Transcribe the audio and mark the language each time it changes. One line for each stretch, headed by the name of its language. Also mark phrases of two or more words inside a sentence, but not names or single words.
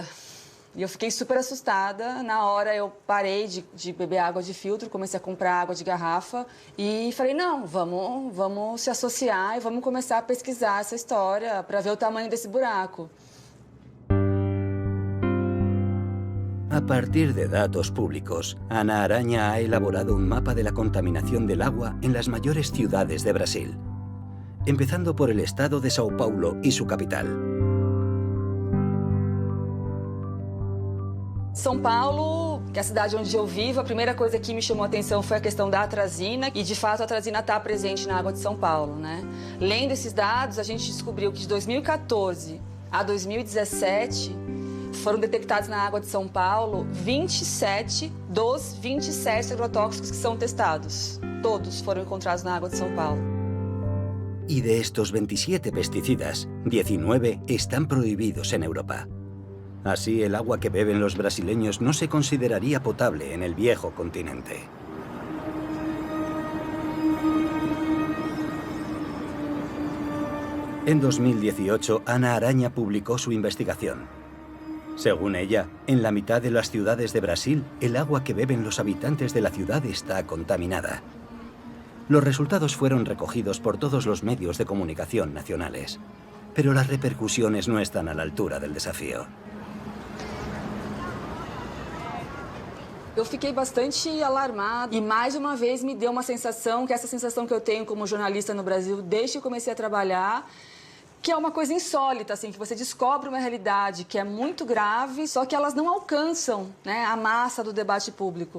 Portuguese: E eu fiquei super assustada. Na hora eu parei de beber água de filtro, comecei a comprar água de garrafa e falei, não, vamos se associar e vamos começar a pesquisar essa história para ver o tamanho desse buraco.
Spanish: A partir de datos públicos, Ana Araña ha elaborado un mapa de la contaminación del agua en las mayores ciudades de Brasil, empezando por el estado de São Paulo y su capital.
Portuguese: São Paulo, que é a cidade onde eu vivo, a primeira coisa que me chamou a atenção foi a questão da atrazina, e de fato a atrazina está presente na água de São Paulo, né? Lendo esses dados, a gente descobriu que de 2014 a 2017 foram detectados na água de São Paulo 27 dos 27 agrotóxicos que são testados. Todos foram encontrados na água de São Paulo.
Spanish: Y de estos 27 pesticidas, 19 están prohibidos en Europa. Así, el agua que beben los brasileños no se consideraría potable en el viejo continente. En 2018, Ana Araña publicó su investigación. Según ella, en la mitad de las ciudades de Brasil, el agua que beben los habitantes de la ciudad está contaminada. Los resultados fueron recogidos por todos los medios de comunicación nacionales, pero las repercusiones no están a la altura del desafío.
Portuguese: Eu fiquei bastante alarmada e mais uma vez me deu uma sensação, que é essa sensação que eu tenho como jornalista no Brasil desde que eu comecei a trabalhar, que é uma coisa insólita, assim, que você descobre uma realidade que é muito grave, só que elas não alcançam, né, a massa do debate público.